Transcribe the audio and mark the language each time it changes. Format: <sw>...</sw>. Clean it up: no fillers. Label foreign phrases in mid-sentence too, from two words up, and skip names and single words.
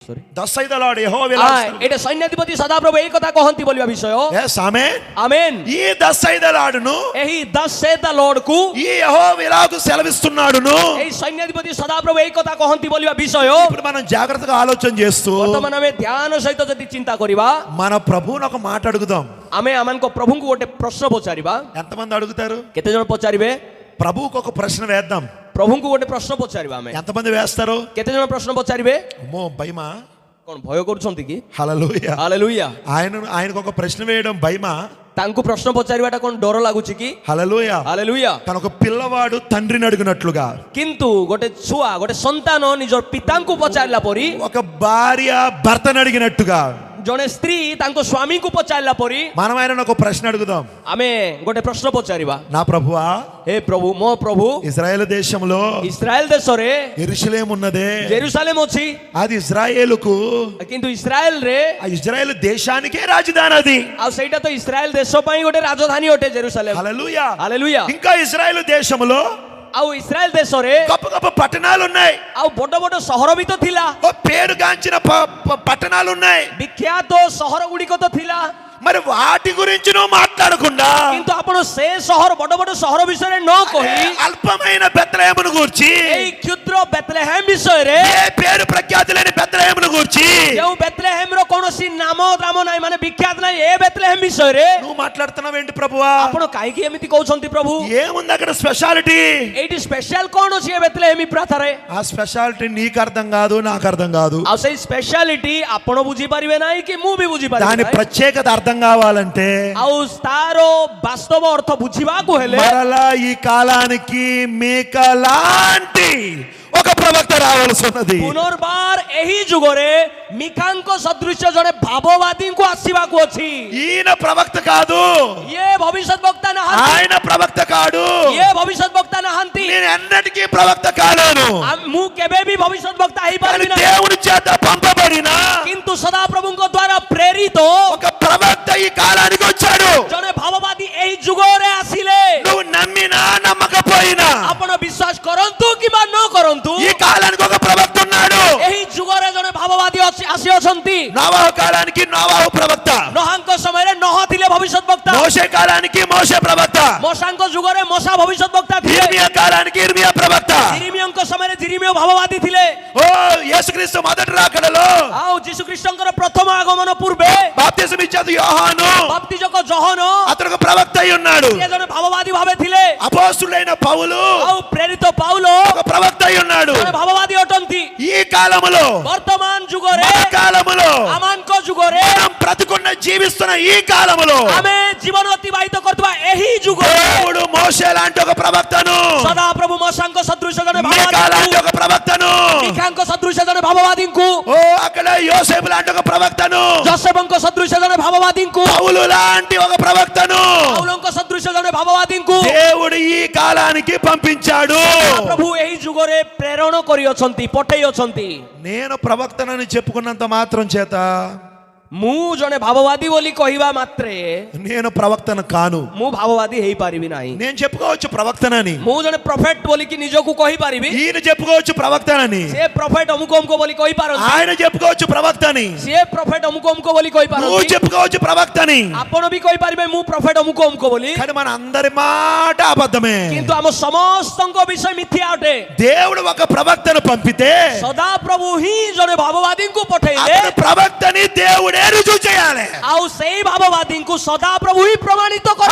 <en>Thus saith the Lord, Yehova will answer.</en> <or>ଏଟା ସୈନ୍ୟାଧିପତି ସଦାପ୍ରଭୁ ଏହି କଥା କହନ୍ତି ବୋଲିବା ବିଷୟ।</or> <en>Yes, amen.</en> <te>ఆమేన్। ఈ</te> <en>thus saith the Lord</en> <te>ను</te> <or>ଏହି</or> <en>thus saith the Lord</en> <or>కు</or> <te>ఈ యెహోవా ఇలాగు సెలవిస్తున్నాడును</te> <or>ଏହି ସୈନ୍ୟାଧିପତି ସଦାପ୍ରଭୁ ଏହି କଥା କହନ୍ତି ବୋଲିବା ବିଷୟ।</or> <te>ఇప్పుడు మనం జాగ్రత్తగా ఆలోచన చేస్తూ</te> <or>ବର୍ତ୍ତମାନ ଆମେ ଧ୍ୟାନ ସହିତ ଯଦି ଚିନ୍ତା କରିବା,</or> <te>మన ప్రభువుని ఒక మాట అడుగుదాం।</te> <or>ଆମେ ଆମଙ୍କ ପ୍ରଭୁଙ୍କୁ ଗୋଟେ ପ୍ରଶ୍ନ ପଚାରିବା।</or> <te>ఎంతమంది అడుగుతారు?</te> <or>କେତେ ଜଣ ପଚାରିବେ?</or> <te>ప్రభువుకు ఒక ప్రశ్న వేద్దాం।</te> <or>ପ୍ରଭୁଙ୍କୁ ଗୋଟେ ପ୍ରଶ୍ନ ପଚାରିବା ଆମେ।</or> <te>ఎంతమంది వేస్తారు?</te> <or>କେତେ ଜଣ ପ୍ରଶ୍ନ ପଚାରିବେ?</or> <te>అమ్మో భయమా?</te> <or>କଣ ଭୟ କରୁଛନ୍ତି କି?</or> <te>హల్లెలూయా।</te> <or>ହାଲେଲୁୟା।</or> <te>ఆయనకు ఒక ప్రశ్న వేయడం భయమా?</te> <or>ତାଙ୍କୁ ପ୍ରଶ୍ନ ପଚାରିବାଟା କଣ ଡର ଲାଗୁଛି କି?</or> <te>హల్లెలూయా।</te> <or>ହାଲେଲୁୟା।</or> <te>తన ఒక పిల్లవాడు తండ్రిని అడిగినట్లుగా,</te> <or>କିନ୍ତୁ ଗୋଟେ ଛୁଆ ଗୋଟେ ସନ୍ତାନ ନିଜର ପିତାଙ୍କୁ ପଚାରିଲା ପରି,</or> <te>ఒక భార్య భర్తను అడిగినట్టుగా</te> <or>ଜଣେ ସ୍ତ୍ରୀ ତାଙ୍କ ସ୍ୱାମୀଙ୍କୁ ପଚାରିଲା ପରି</or> <te>మనం ఆయనను ఒక ప్రశ్న అడుగుదాం।</te> <or>ଆମେ ଗୋଟେ ପ୍ରଶ୍ନ ପଚାରିବା।</or> <te>నా ప్రభువా, హే ప్రభు, ମୋ ప్రభు, ఇజ్రాయెల్ దేశంలో</te> <or>ଇସ୍ରାଏଲ దేశରେ</or> <te>యెరూషలేము ఉన్నదే,</te> <or>ଜେରୁସାଲେମ ଅଛି,</or> <te>అది ఇజ్రాయేలుకు,</te> <or>କିନ୍ତୁ ଇସ୍ରାଏଲରେ,</or> <te>ఆ ఇజ్రాయెల్ దేశానికే రాజధాని అది।</te> <or>ଆଉ ସେଇଟା ତ ଇସ୍ରାଏଲ ଦେଶ ପାଇଁ ଗୋଟେ ରାଜଧାନୀ ଅଟେ ଜେରୁସାଲେମ।</or> <te>హల్లెలూయా।</te> <or>ହାଲେଲୁୟା।</or> <te>ఇంకా ఇజ్రాయెల్ దేశంలో</te> <or>ଆଉ ଇସ୍ରାଏଲ ଦେଶରେ</or> <te>గొప్ప గొప్ప పట్టణాలు ఉన్నాయి,</te> <or>ଆଉ ବଡ ବଡ ସହର ବି ତ ଥିଲା,</or> <te>ఓ పేరుగాంచిన పట్టణాలు ఉన్నాయి।</te> <or>ବିଖ୍ୟାତ ସହର ଗୁଡ଼ିକ ତ ଥିଲା,</or> <te>మరి వాటి గురించి నువ్వు మాట్లాడకుండా</te> <or>କିନ୍ତୁ ଆପଣ ସେ ସହର ବଡ ବଡ ସହର ବିଷୟରେ ନ କହି</or> <te>అల్పమైన బెత్లెహేమును గూర్చి,</te> <or>ଏଇ କ୍ଷୁଦ୍ର ବେତଲେହେମ ବିଷୟରେ,</or> <te>ఏ పేరు ప్రఖ్యాతి లేని బెత్లెహేమును గూర్చి</te> <or>ଯେଉଁ ବେତଲେହେମର କୌଣସି ନାମ ଦାମ ନାହିଁ, ମାନେ ବିଖ୍ୟାତ ନାହିଁ, ଏ ବେତଲେହେମ ବିଷୟରେ</or> <te>నువ్వు మాట్లాడుతున్నావు ఏంటి ప్రభువా?</te> <or>ଆପଣ କାହିଁକି ଏମିତି କହୁଛନ୍ତି ପ୍ରଭୁ?</or> <te>ఏముంది అక్కడ స్పెషాలిటీ?</te> <or>ଏଇଠି ସ୍ପେଶାଲ କଣ ଅଛି ଏ ବେତଲେହେମ ପ୍ରାଥାରେ?</or> <te>ఆ స్పెషాలిటీ నీకు అర్థం కాదు, నాకు అర్థం కాదు।</te> <or>ଆଉ ସେଇ ସ୍ପେଶାଲିଟି ଆପଣ ବୁଝିପାରିବେ ନାହିଁ କି ମୁଁ ବି</or> <te>దాని</te> <or>ବୁଝିପାରିବି ନାହିଁ।</or> <te>ప్రత్యేకత అర్థం కావాలంటే</te> <or>ଆଉ ତାର ବାସ୍ତବ ଅର୍ଥ ବୁଝିବାକୁ ହେଲେ</or> <te>మరలా ఈ కాలానికి మీకలాంటి ఒక ప్రవక్త రావాల్సి ఉన్నది।</te> <or>ପୁନର୍ବାର ଏହି ଯୁଗରେ ମିକାଙ୍କ ସଦୃଶ୍ୟ ଜଣେ ଭାବବାଦୀଙ୍କୁ ଆସିବାକୁ ଅଛି।</or> <te>ఈయన ప్రవక్త కాదు,</te> <or>ଇଏ ଭବିଷ୍ୟତ ବକ୍ତା ନାହାନ୍ତି,</or> <te>ఆయన ప్రవక్త కాడు,</te> <or>ଇଏ ଭବିଷ୍ୟତ ବକ୍ତା ନାହାନ୍ତି,</or> <te>నేను ఎన్నటికీ ప్రవక్త కాలేను।</te> <or>ମୁଁ କେବେ ବି ଭବିଷ୍ୟତ ବକ୍ତା ହେଇପାରିବି</or> <te>కానీ</te> <or>ନାହିଁ,</or> <te>దేవుని చేత పంపబడిన</te> <or>କିନ୍ତୁ ସଦାପ୍ରଭୁଙ୍କ ଦ୍ୱାରା ପ୍ରେରିତ</or> <te>ఒక ప్రవక్త ఈ కాలానికి వచ్చాడు।</te> <or>ଜଣେ ଭାବବାଦୀ ଏହି ଯୁଗରେ ଆସିଲେ।</or> <te>నువ్వు నమ్మినా నమ్మకపోయినా</te> <or>ଆପଣ ବିଶ୍ୱାସ କରନ୍ତୁ କିମ୍ବା ନ କରନ୍ତୁ,</or> <te>ఈ కాలానికి ఒక ప్రవక్త ఉన్నాడు।</te> <or>ଏହି ଯୁଗରେ ଜଣେ ଭାବବାଦୀ ଆସିଅଛନ୍ତି।</or> <te>నోవాహు కాలానికి నోవాహు ప్రవక్త,</te> <or>ନୋହାଙ୍କ ସମୟରେ ନୋହ ଥିଲେ ଭବିଷ୍ୟତ ବକ୍ତା,</or> <te>మోషే కాలానికి మోషే ప్రవక్త,</te> <or>ମୋଶାଙ୍କ ଯୁଗରେ ମୋଶା ଭବିଷ୍ୟତ ବକ୍ତା ଥିଲେ,</or> <te>ఇర్మియా కాలానికి ఇర్మియా ప్రవక్త,</te> <or>ଜିରିମିୟଙ୍କ ସମୟରେ ଜିରିମିୟ ଭାବବାଦୀ ଥିଲେ।</or> <te>ఓ యేసుక్రీస్తు మొదటి రాకడలో</te> <or>ଆଉ ଯୀଶୁଖ୍ରୀଷ୍ଟଙ୍କର ପ୍ରଥମ ଆଗମନ ପୂର୍ବେ</or> <te>బాప్తిసం ఇచ్చేది యోహాను,</te> <or>ବାପ୍ତିଜକ ଜହନ,</or> <te>అతను ఒక ప్రవక్త అయి ఉన్నాడు।</te> <or>ସେ ଜଣେ ଭାବବାଦୀ ଭାବେ ଥିଲେ।</or> <te>అపోస్తులైన పౌలు</te> <or>ଆଉ ప్ରେରିତ ପାଉଲ</or> <te>ఒక ప్రవక్త అయి ఉన్నాడు।</te> <or>ଜଣେ ଭାବବାଦୀ ଅଟନ୍ତି।</or> <te>ఈ కాలములో,</te> <or>ବର୍ତ୍ତମାନ ଯୁଗରେ,</or> <te>మన కాలములో,</te> <or>ଆମମାନଙ୍କ ଯୁଗରେ,</or> <te>మనం బ్రతుకున్న జీవిస్తున్న ఈ కాలములో</te> <or>ଆମେ ଜୀବନ ଅତିବାହିତ କରୁଥିବା ଏହି ଯୁଗରେ</or> <te>దేవుడు మోషే లాంటి ఒక ప్రవక్తను,</te> <or>ସଦାପ୍ରଭୁ ମୋଶାଙ୍କ ସଦୃଶ ଜଣେ</or> <te>మీకా లాంటి</te> <or>ଭାବବାଦୀଙ୍କୁ,</or> <te>ఒక ప్రవక్తను,</te> <or>ମିକାଙ୍କ ସଦୃଶ ଜଣେ ଭାବବାଦୀଙ୍କୁ,</or> <te>ఓ అక్కడ యోసేపు లాంటి ఒక ప్రవక్తను,</te> <or>ଯୋସେଫଙ୍କ ସଦୃଶ ଜଣେ ଭାବବାଦୀଙ୍କୁ,</or> <te>పౌలు లాంటి ఒక ప్రవక్తను</te> <or>ପାଉଲଙ୍କ ସଦୃଶ ଜଣେ ଭାବବାଦୀଙ୍କୁ</or> <te>దేవుడు ఈ కాలానికి పంపించాడు।</te> <or>ପ୍ରଭୁ ଏହି ଯୁଗରେ ପ୍ରେରଣ କରିଅଛନ୍ତି, ପଠେଇ ଅଛନ୍ତି।</or> <te>నేను ప్రవక్తనని చెప్పుకున్నంత మాత్రం చేత</te> <or>ମୁଁ ଜଣେ ଭାବବାଦୀ ବୋଲି କହିବା ମାତ୍ରେ</or> <te>నేను ప్రవక్తను కాను।</te> <or>ମୁଁ ଭାବବାଦୀ ହେଇପାରିବି ନାହିଁ।</or> <te>నేను చెప్పుకోవచ్చు ప్రవక్తనని,</te> <or>ମୁଁ ଜଣେ ପ୍ରଫେଟ ବୋଲିକି ନିଜକୁ କହିପାରିବି,</or> <te>ఈయన చెప్పుకోవచ్చు ప్రవక్తనని,</te> <or>ସେ ପ୍ରଫେଟ ଅମୁକ ଅମୁକ ବୋଲି କହିପାରନ୍ତି,</or> <te>ఆయన చెప్పుకోవచ్చు ప్రవక్తని,</te> <or>ସିଏ ପ୍ରଫେଟ ଅମୁକ ଅମୁକ ବୋଲି</or> <te>నువ్వు</te> <or>କହିପାରନ୍ତି,</or> <te>చెప్పుకోవచ్చు ప్రవక్తని।</te> <or>ଆପଣ ବି କହିପାରିବେ ମୁଁ ପ୍ରଫେଟ ଅମୁକ ଅମୁକ ବୋଲି,</or> <te>కానీ మన అందరి మాట అబద్ధమే।</te> <or>କିନ୍ତୁ ଆମ ସମସ୍ତଙ୍କ ବିଷୟ ମିଥ୍ୟା ଅଟେ।</or> <te>దేవుడు ఒక ప్రవక్తను పంపితే</te> <or>ସଦାପ୍ରଭୁ ହିଁ ଜଣେ ଭାବବାଦୀଙ୍କୁ ପଠେଇଲେ,</or> <te>అతను ప్రవక్తని దేవుడే రుజువు చేయాలి।</te> <or>ଆଉ ସେଇ ଭାବବାଦୀଙ୍କୁ ସଦାପ୍ରଭୁ ହିଁ ପ୍ରମାଣିତ କରିବେ।</or>